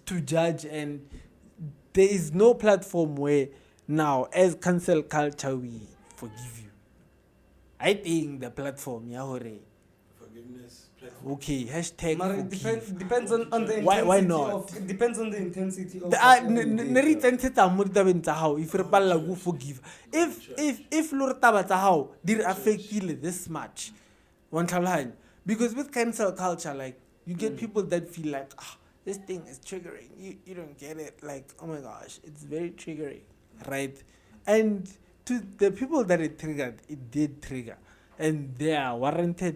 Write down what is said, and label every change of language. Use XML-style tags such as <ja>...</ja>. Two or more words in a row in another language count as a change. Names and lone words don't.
<en>to judge, and there is no platform where now, as cancel culture, we forgive you. I think the platform, Yahore, forgiveness platform okay, hashtag Mara, it forgive. depends on the intensity Why not? of it depends on the intensity of</en> <tn>Ne re itsentshetsa mo ditabeng tsa hao if re palla go forgive. If lo re taba tsa hao di re affectile</tn> <en>this much,</en> <tn>one tlhaloganya.</tn> <en>Because with cancel culture, like you get people that feel like this thing is triggering. You don't get it. Like, oh my gosh, it's very triggering, right? And to the people that it triggered, it did trigger, and they are warranted.</en>